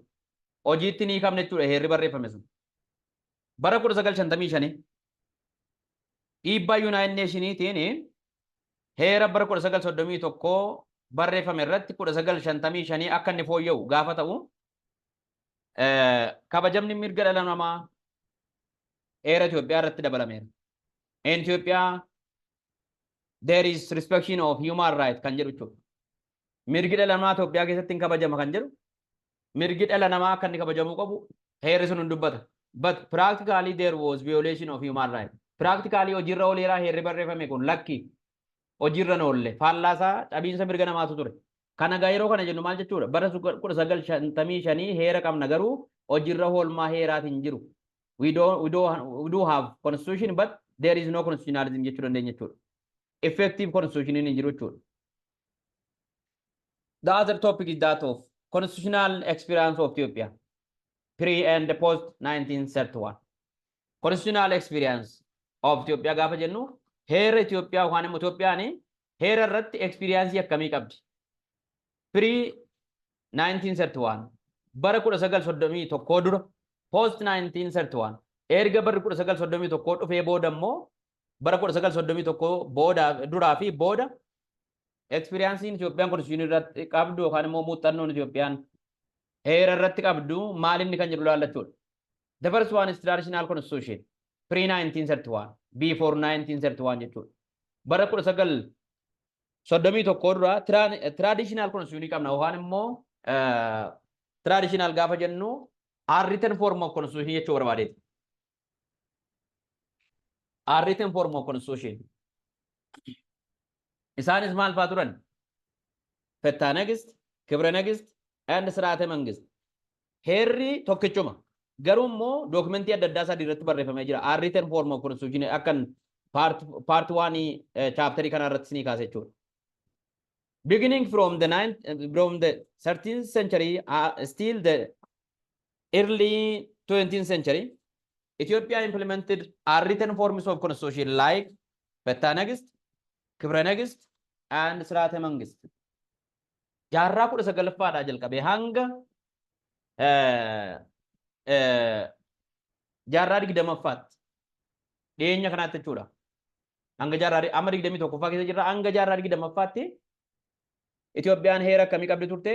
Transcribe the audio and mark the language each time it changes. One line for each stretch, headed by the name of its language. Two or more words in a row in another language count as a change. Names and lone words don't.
Oromo: Hojiitti ni qabne jechuudha heerri barreeffame sun. Bara 1955 dhiibbaa United Nationiitiin heera bara 1931 barreeffame irratti 1955 akka inni fooyya'u gaafa ta'u kabajamni mirga dhala namaa heera Itoophiyaa irratti dabalameera.
English: In Ethiopia there is respect of human rights
Oromo: kan jedhu jechuudha. Mirgi dhala namaa Itoophiyaa keessatti hin kabajama kan jedhu. Mirgi dhala namaa akka inni kabajamuu qabu heerri sun hin dubbata.
English: But practically there was violation of human rights.
Oromo: Practically hojiirra ooleeraa heerri barreeffame kun lakki hojiirra hin oolle faallaasaa dhabiinsa mirga namaatu ture. Kana gaa yeroo kana jennu maal jechuudha? Bara 1955 heera qabna garuu hojiirra oolmaa heeraatiin hin jiru.
English: We do have constitution but there is no constitutionalism
Oromo: jechuu dandeenya jechuudha.
English: Effective constitution
Oromo: hin jiru jechuudha.
English: The other topic is that of constitutional experience of Ethiopia pre and post 1931. Constitutional experience of Ethiopia
Oromo: gaafa jennu heera Itoophiyaa yookaan immoo Itoophiyaan heera irratti experience akkamii qabdi? Pre 1931 bara 1931 dura post 1931 erga bara 1931 dhufee booda immoo bara 1931 booda duraa fi booda experience Itoophiyaan constitution irratti qabdu yookaan immoo muuxannoon Itoophiyaan heera irratti qabdu maal inni kan jedhu laallachuudha.
English: The first one is traditional constitution pre 1931 before 1931 jechuudha.
Oromo: Bara 1931 dura
English: traditional constitution
Oromo: qabna yookaan immoo traditional gaafa jennu
English: written form of constitution
Oromo: jechuu barbaadeeti.
English: Written form of constitution.
Oromo: Isaanis maal fa'aa turan? Fettaa Negist, Kibra Negist, and Siraate Mangist. Heerri tokkichuma. Garuu immoo dookumentii adda addaa sadii irratti barreeffamee jira.
English: Written form of constitution
Oromo: akkan part 1 chapter kana irratti ni kaase jechuudha.
English: Beginning from the 13th century still the early 20th century, Ethiopia implemented written forms of constitution like Betta Nagist, Kibra Nagist, and Srate Mangist.
Oromo: Jaarraa 19ffaadhaa jalqabee hanga jaarraa 20ffaatti dhiyeenya kanaatti jechuudha. Hanga jaarraa amma 21ffaa keessa jirra hanga jaarraa 20ffaatti Itoophiyaan heera akkamii qabdi turte?